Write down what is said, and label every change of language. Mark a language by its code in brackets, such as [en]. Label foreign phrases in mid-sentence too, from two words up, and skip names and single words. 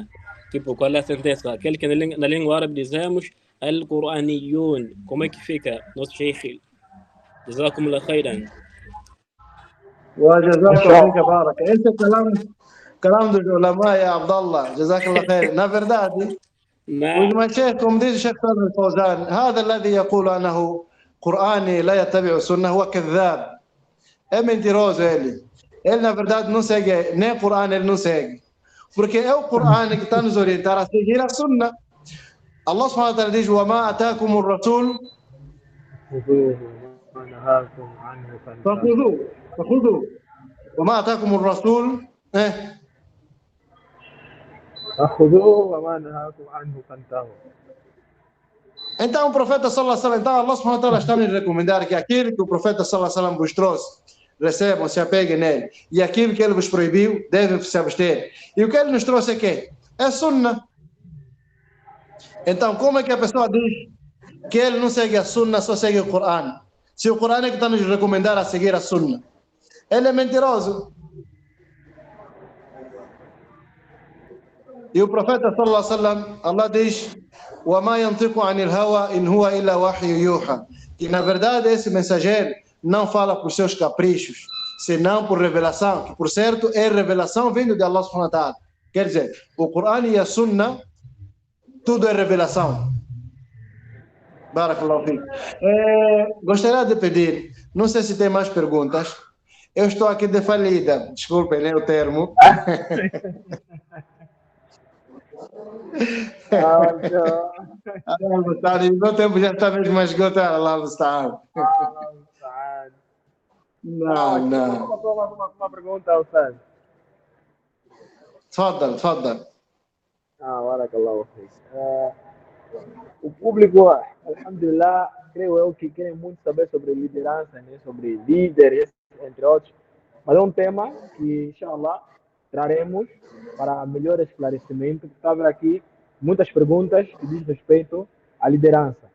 [pt] Tipo, qual é a sentença? Aquele que na língua árabe dizemos Al-Quraniyun. Como é que fica, nosso Sheikh? [ar] جزاكم الله خيرا. وجزاك الله بارك. [pt] Esse é [ar] كلام dos ulama يا عبد الله. جزاك الله خير. [pt] Na verdade, [ar] نعم. والمشايخ [pt] como diz [ar] الشيخ صالح الفوزان هذا الذي يقول أنه قرآني لا يتبع السنة هو كذاب. [pt] É mentiroso ele. Ele na verdade não segue nem Coran, ele não segue. Porque é o Coran que está nos orientar a seguir a Sunna. [ar] الله سبحانه وتعالى [pt] diz [ar] وما أتاكم الرسول فخذوه وما أتاكم الرسول فخذوه وما نهاكم عنه فانتهوا. [pt] Então o profeta [ar] صلى الله عليه وسلم, [pt] então [ar] الله سبحانه وتعالى [pt] está nos recomendar que aquilo que o profeta [ar] صلى الله عليه وسلم [pt] vos trouxe, recebam, se apeguem nele. E aquilo que ele vos proibiu, devem se abster. E o que ele nos trouxe é quê? É Sunna. Então como é que a pessoa diz que ele não segue a Sunna, só segue o Coran? Se o Coran é que está nos recomendar a seguir a Sunna. Ele é mentiroso. E o profeta [ar] صلى الله عليه وسلم, [pt] Allah diz [ar] وَمَا يَنْطِقُ عَنِ الْهَوَى إِنْ هُوَ إِلَّا وَحْيٌ يُوحَى. [pt] Que na verdade esse mensageiro não fala por seus caprichos, senão por revelação, que por certo é revelação vindo de [ar] الله سبحانه وتعالى. [pt] Quer dizer, o Coran e a Sunna, tudo é revelação. [ar] بارك الله فيك. [pt] Gostaria de pedir, não sei se tem mais perguntas. Eu estou aqui de falida, desculpem, né, o termo. Meu tempo já está mesmo a esgotar, Allah está. Não. Uma pergunta, Ustaz. [ar] تفضل. بارك الله فيك. [pt] O público, alhamdulillah, creio eu que querem muito saber sobre liderança, né? Sobre líderes, entre outros. Mas é um tema que, inshallah, traremos para melhor esclarecimento. Cabe aqui muitas perguntas que diz respeito à liderança.